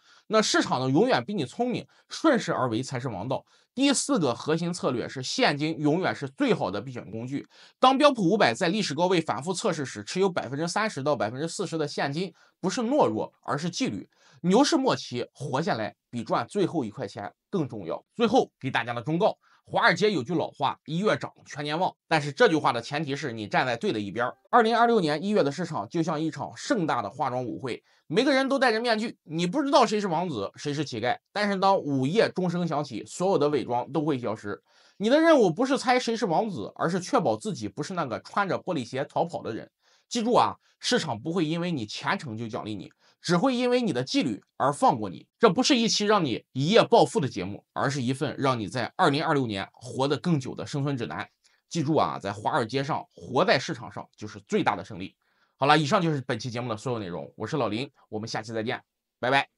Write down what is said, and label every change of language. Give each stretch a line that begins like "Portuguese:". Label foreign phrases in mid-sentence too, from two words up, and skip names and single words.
Chinese: 那市場呢，永遠比你聰明，順勢而為才是王道。第4個核心策略是現金永遠是最好的避險工具。當標普500在歷史高位反覆測試時，持有30%到40%的現金不是懦弱，而是紀律。牛市末期活下來比賺最後1塊錢更重要。最後给大家的忠告，华爾街有句老话，1月涨全年旺，但是这句话的前提是你站在对的一边。2026年1月的市场就像一场盛大的化妆舞会，每個人都戴着面具，你不知道誰是王子，誰是乞丐。但是當午夜鐘聲響起，所有的偽裝都會消失。你的任務不是猜誰是王子，而是確保自己不是那個穿着玻璃鞋逃跑的人。記住啊，市場不會因為你虔誠就獎勵你，只會因為你的紀律而放過你。這不是一期讓你一夜暴富的節目，而是一份讓你在2026年活得更久的生存指南。記住啊，在華爾街上活在市場上就是最大的勝利。好了，以上就是本期節目的所有內容，我是老林，我們下期再見，拜拜。